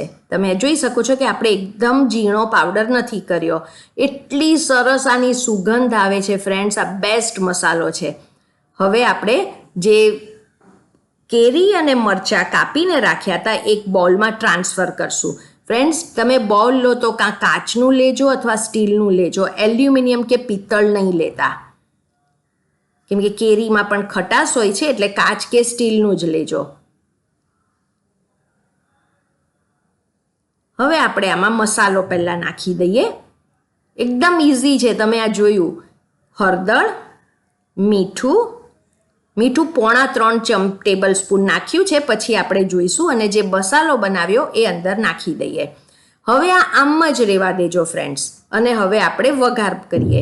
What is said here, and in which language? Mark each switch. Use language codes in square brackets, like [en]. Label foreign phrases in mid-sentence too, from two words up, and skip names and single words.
[gu] તમે જોઈ શકો છો કે આપણે એકદમ ઝીણો પાવડર નથી કર્યો। એટલી સરસ આની સુગંધ આવે છે ફ્રેન્ડ્સ, આ બેસ્ટ મસાલો છે। હવે આપણે જે કેરી અને મરચાં કાપીને રાખ્યા હતા એક બોલમાં ટ્રાન્સફર કરશું। ફ્રેન્ડ્સ તમે બોલ લો તો કાં કાચનું લેજો અથવા સ્ટીલનું લેજો, એલ્યુમિનિયમ કે પીતળ નહીં લેતા, કેમ કે કેરીમાં પણ ખટાશ હોય છે એટલે કાચ કે સ્ટીલનું જ લેજો। હવે આપણે આમાં મસાલો પહેલા નાખી દઈએ। એકદમ ઇઝી છે। તમે આ જોયું હળદર, મીઠું, મીઠું 3.25 [en] table spoon [gu] નાખ્યું છે। પછી આપણે જોઈશું અને જે મસાલો બનાવ્યો એ અંદર નાખી દઈએ। હવે આ આમ જ રહેવા દેજો ફ્રેન્ડ્સ અને હવે આપણે વઘાર કરીએ।